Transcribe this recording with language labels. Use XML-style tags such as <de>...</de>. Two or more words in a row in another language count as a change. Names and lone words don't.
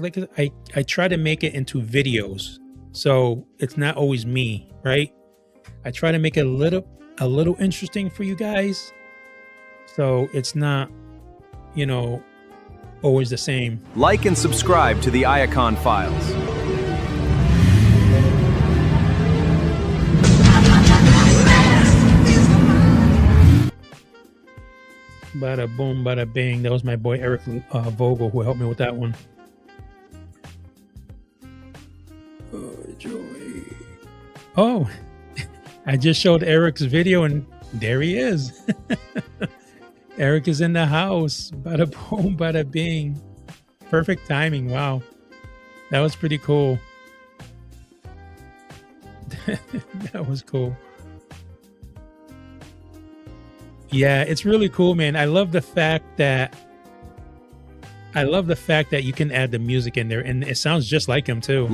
<en>Like I try to make it into videos. So it's not always me, right? I try to make it a little interesting for you guys. So it's not, you know, always the same. Like and subscribe to the Iacon Files. Bada boom, bada bing. That was my boy Eric Vogel who helped me with that one. Oh, joy. Oh, I just showed Eric's video and there he is. Eric is in the house. Bada boom, bada bing. Perfect timing. Wow. That was pretty cool. That was cool. Yeah, it's really cool, man. I love the fact that you can add the music in there, and it sounds just like him too.</en>